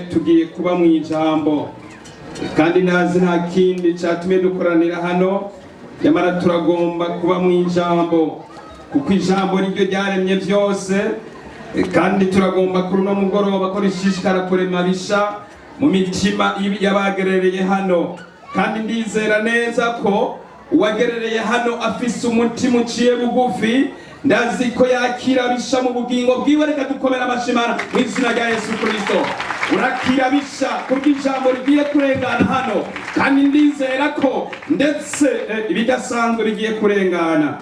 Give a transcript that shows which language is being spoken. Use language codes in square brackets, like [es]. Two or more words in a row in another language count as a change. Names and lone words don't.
[rn] Tugiye kuba mu ijambo kandi nazi nta kindi cyatumye dukoranira hano, nyamara turagomba kuba mu ijambo kuko ijambo niryo ryaremye byose. Kandi turagomba kuri uno mugoroba ko rishishikara kurema bisha mu mitima y'abagerereye hano. Kandi ndizera neza ko uwagerereye hano afise umutima uciye bugufi, ndazi ko yakira bisha mu bugingo bwiwe. Reka dukomera amashimana mu izina rya Yesu Kristo. Urakira bisha kubw'ijambo rigiye kurengana hano, kandi ndizera ko ndetse ibidasanzwe bigiye kurengana.